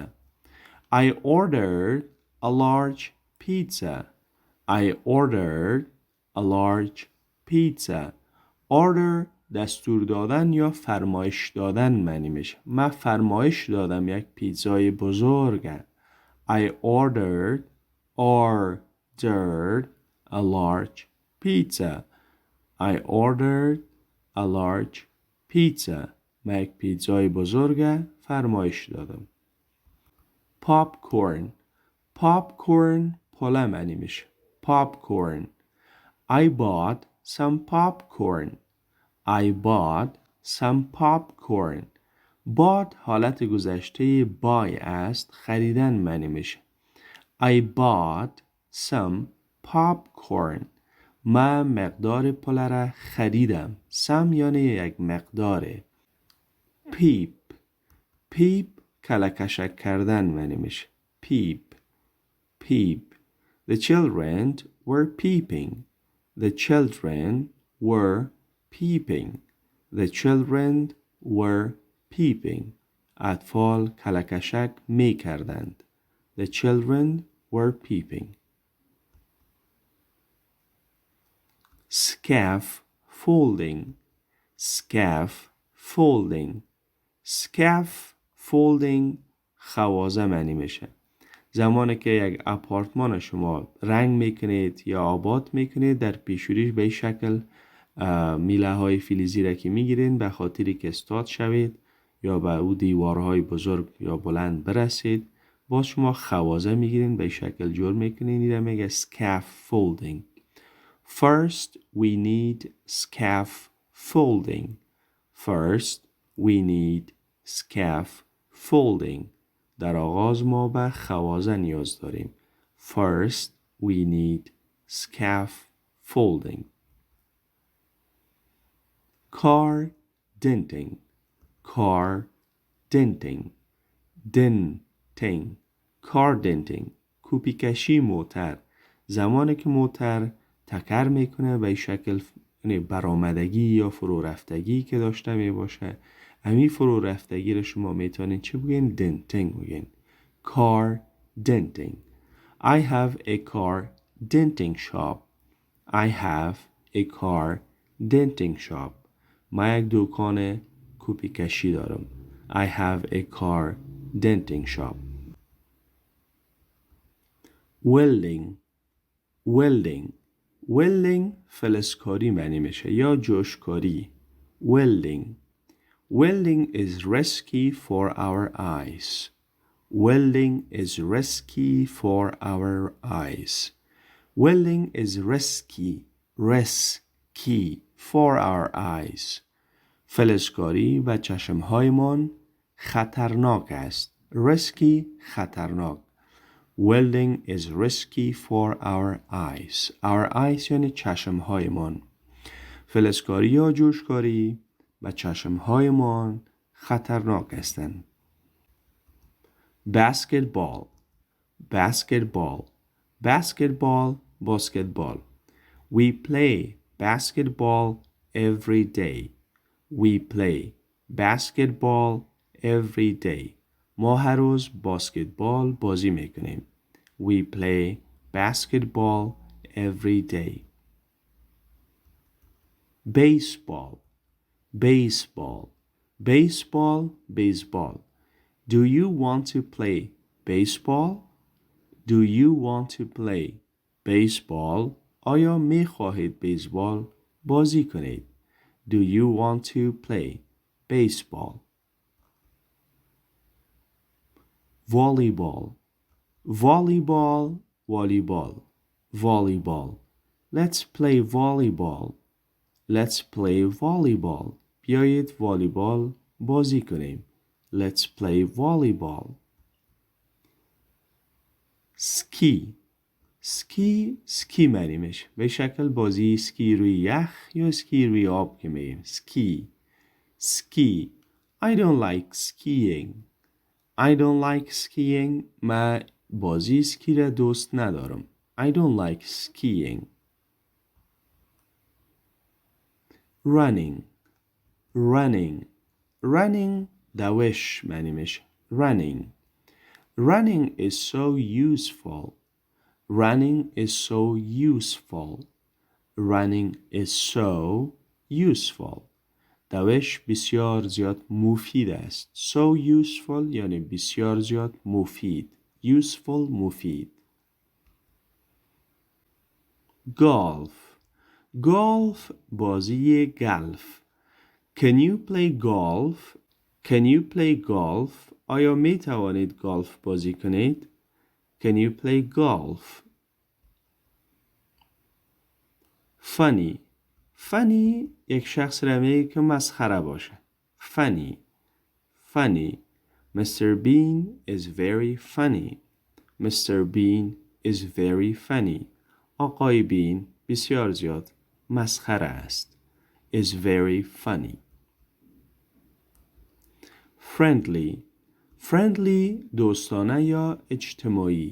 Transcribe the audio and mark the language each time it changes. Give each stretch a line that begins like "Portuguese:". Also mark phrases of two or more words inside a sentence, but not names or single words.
English: I ordered a large pizza. I ordered a large pizza.
Persian: Order دستور دادن یا فرمایش دادن معنی میشه. من فرمایش دادم یک پیتزای بزرگ.
English: I ordered a large pizza. I ordered a large pizza.
Persian: من یک پیتزای بزرگ فرمایش دادم. popcorn. popcorn پله معنی میشه.
English: popcorn. I bought some popcorn. I bought some popcorn.
Persian: bought حالت گذشته buy است، خریدن معنی میشه.
English: I bought some popcorn.
Persian: من مقدار پله را خریدم. some یعنی یک مقداره. peep. peep کلکشک کردن معنی میشه.
English: peep. peep. The children were peeping. The children were peeping. The children were peeping.
Persian: اطفال کلکشک می کردند.
English: The children were peeping. Scaffolding. Scaffolding. Scaffolding
Persian: خوازه معنی میشه. زمانی که یک آپارتمان شما رنگ میکنید یا آباد میکنید، در پیشوریش به این شکل میله های فلزی را که میگیرین به خاطری که استاد شوید یا به او دیوارهای بزرگ یا بلند برسید، باز شما خوازه میگیرین به این شکل جور میکنین. این را میگه scaffolding.
English: First we need scaffolding. First we need scaffolding.
Persian: در آغاز ما به خوازه نیاز داریم.
English: First we need scaffolding. car denting. car denting. denting. car denting
Persian: کوپیکشی موتر. زمانی که موتر تکر میکنه به این شکل برآمدگی یا فرو رفتگی که داشته می باشه، همین فرو رفتگی رو شما میتونین چه بگین؟ denting بگین.
English: car denting. I have a car denting shop. I have a car denting shop.
Persian: من یک دکان کوپیکشی دارم.
English: I have a car denting shop. welding. welding.
Persian: welding فلزکاری معنی میشه یا جوشکاری.
English: welding. welding is risky for our eyes. welding is risky for our eyes. welding is risky for our eyes.
Persian: فلزکاری و چشمهایمان خطرناک است. risky خطرناک.
English: welding is risky for our eyes. our eyes
Persian: یعنی چشمهایمان. فلزکاری یا جوشکاری و چشمهایمان خطرناک هستند.
English: basketball. basketball. basketball باسکتبال. we play basketball every day. we play basketball every day.
Persian: ما هر روز باسکتبال بازی میکنیم.
English: we play basketball every day. baseball. baseball. baseball baseball. do you want to play baseball? do you want to play baseball?
Persian: آیا می خواهید بیسبال بازی کنید؟
English: do you want to play baseball? volleyball. volleyball والیبال. volleyball. Let's play volleyball. Let's play volleyball.
Persian: بیایید والیبال بازی کنیم.
English: Let's play volleyball.
Persian: سکی. سکی معنیش به شکل بازی سکی روی یخ یا سکی روی آب که میگیم. سکی.
English: I don't like skiing. I don't like skiing.
Persian: من بازی سکی را دوست ندارم.
English: I don't like skiing. running
Persian: دوش معنیش.
English: running is so useful. Running is so useful.
Persian: دوش بسیار زیاد مفید است.
English: So useful
Persian: یعنی بسیار زیاد مفید. Useful مفید. golf بازی گلف.
English: Can you play golf?
Persian: آیا می توانید گالف بازی کنید؟
English: Can you play golf?
Persian: funny یک شخص را میگه که مسخره باشه.
English: funny. Mr. Bean is very funny. Mr. Bean is very funny.
Persian: آقای بین بسیار زیاد مسخره است.
English: Is very funny.
Persian: friendly دوستانه یا اجتماعی.